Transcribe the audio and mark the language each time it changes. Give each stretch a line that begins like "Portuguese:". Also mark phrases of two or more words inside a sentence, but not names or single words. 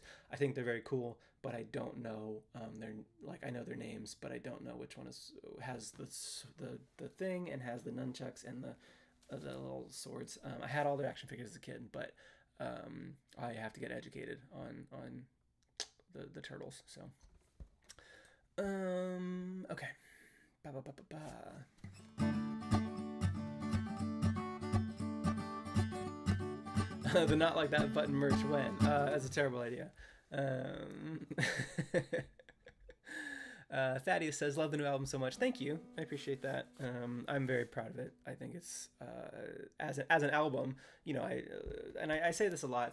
English: I think they're very cool, but I don't know I know their names, but I don't know which one has the thing and has the nunchucks and the little swords. I had all their action figures as a kid, but I have to get educated on the turtles. So okay. Ba, ba, ba, ba, ba. The not like that button merch when? That's a terrible idea. Thaddeus says, love the new album so much. Thank you. I appreciate that. I'm very proud of it. I think it's as an album, you know, I say this a lot.